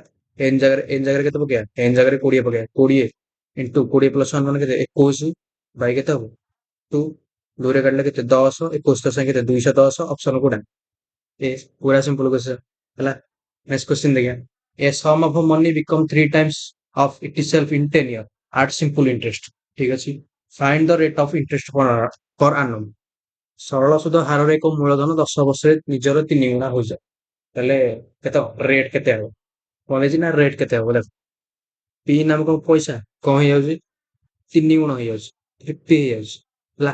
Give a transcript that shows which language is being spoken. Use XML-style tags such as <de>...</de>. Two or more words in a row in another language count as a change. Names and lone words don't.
<or>n ଜାଗାରେ କେତେ ପକେଇବା, n ଜାଗାରେ 20 ପକେଇବା, 20 ଇଣ୍ଟୁ 20 ପ୍ଲସ 1 ମାନେ କେତେ 21 ବାଇ କେତେ ହବ 2, 2ରେ କାଟିଲେ କେତେ 10, 21 ତ କେତେ 210, ଅପସନ କୋଉଟା ଏ, ପୁରା</or> <en>simple question</en> <or>ହେଲା।</or> <en>next question ଦେଖିବା, a sum of money become 3 times of itself in 10 year at simple interest।</en> <or>ଠିକ ଅଛି,</or> <en>find the rate of interest per annum।</en> <or>ସରଳ ସୁଧ ହାରରେ ଏକ ମୂଳଧନ 10 ବର୍ଷରେ ନିଜର 3 ଗୁଣା ହୋଇଯାଏ, ତାହେଲେ କେତେ ରେଟ୍ କେତେ ହବ, କଣ ହେଇଛି ନା ରେଟ୍ କେତେ ହବ ଦେଖ, ପି ନାମକ ପଇସା କଣ ହେଇଯାଉଛି 3 ଗୁଣ ହେଇଯାଉଛି, 50 ହେଇଯାଉଛି ହେଲା।</or>